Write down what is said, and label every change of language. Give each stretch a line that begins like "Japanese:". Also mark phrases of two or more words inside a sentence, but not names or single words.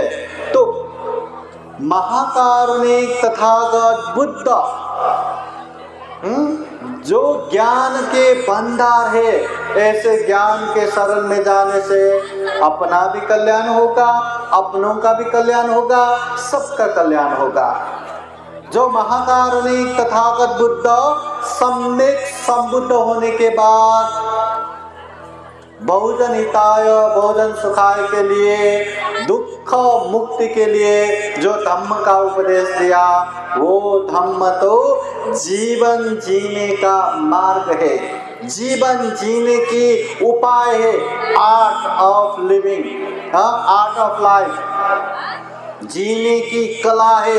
Hindi: तो महाकारुणिक तथागत बुद्ध जो ज्ञान के भंडार है, ऐसे ज्ञान के शरण में जाने से अपना भी कल्याण होगा, अपनों का भी कल्याण होगा, सबका कल्याण होगा। जो महाकारुणिक तथागत बुद्ध सम्यक संबुद्ध होने के बाद
Sanskrit: बहुजन हिताय बहुजन सुखाय
Hindi: के लिए, दुख मुक्ति के लिए जो धम्म का उपदेश दिया, वो धम्म तो जीवन जीने का मार्ग है, जीवन जीने की उपाय है।
English: art of living, art of life,
Hindi: जीने की कला है।